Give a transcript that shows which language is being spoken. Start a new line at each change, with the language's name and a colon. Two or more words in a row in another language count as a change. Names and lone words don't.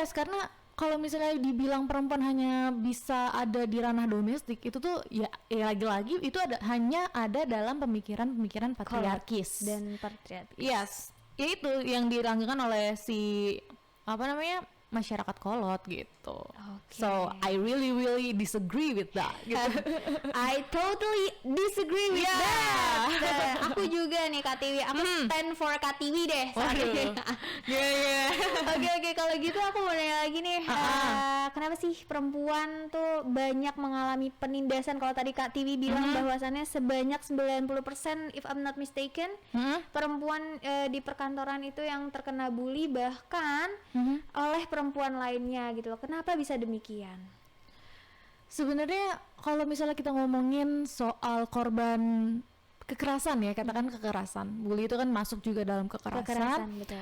Indonesian: Yes, karena kalau misalnya dibilang perempuan hanya bisa ada di ranah domestik, itu tuh ya lagi-lagi itu hanya ada dalam pemikiran patriarkis dan patriarkis. Yes, ya itu yang dirangsangkan oleh si masyarakat kolot gitu. Okay.
English: So I really disagree with that gitu. I totally disagree with that.
Indonesian: Aku juga nih Katiwi, aku
English: stand for
Indonesian: Katiwi deh. Oke, kalau gitu aku mau nanya lagi nih, kenapa sih perempuan tuh banyak mengalami penindasan? Kalau tadi Kak Tiwi bilang bahwasannya sebanyak 90%
English: if I'm not mistaken
Indonesian: perempuan di perkantoran itu yang terkena bully, bahkan oleh perempuan lainnya gitu loh. Kenapa bisa demikian? Sebenarnya kalau misalnya kita ngomongin soal korban kekerasan ya, katakan kekerasan, bully itu kan masuk juga dalam kekerasan, betul.